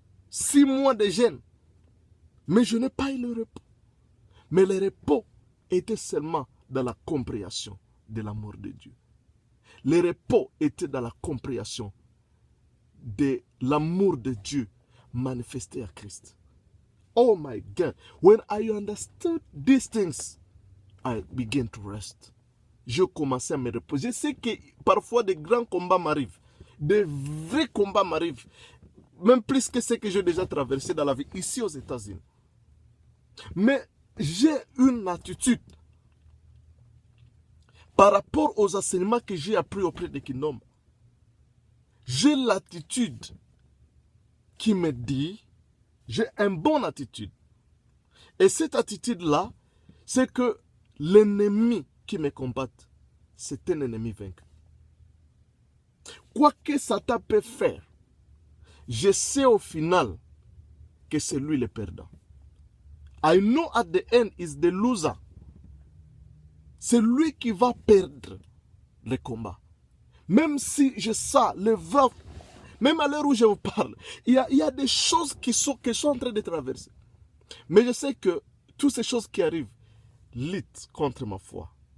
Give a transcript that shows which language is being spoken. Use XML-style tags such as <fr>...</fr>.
<fr>6 mois de jeûne. Mais je n'ai pas eu le repos. Mais le repos était seulement dans la compréhension de l'amour de Dieu. Le repos était dans la compréhension de l'amour de Dieu manifesté à Christ.</fr> <en>Oh my God, when I understood these things, I began to rest.</en> <fr>Je commençais à me reposer. Je sais que parfois des grands combats m'arrivent. Des vrais combats m'arrivent. Même plus que ce que j'ai déjà traversé dans la vie ici aux États-Unis. Mais j'ai une attitude par rapport aux enseignements que j'ai appris auprès de Kindomba. J'ai l'attitude qui me dit, j'ai une bonne attitude. Et cette attitude-là, c'est que l'ennemi qui me combatte, c'est un ennemi vaincu. Quoi que Satan peut faire, je sais au final que c'est lui le perdant.</fr> <en>I know at the end is the loser.</en> <fr>C'est lui qui va perdre le combat. Même si je sais le vrai, même à l'heure où je vous parle, il y a des choses que je suis en train de traverser. Mais je sais que toutes ces choses qui arrivent luttent contre ma foi.</fr>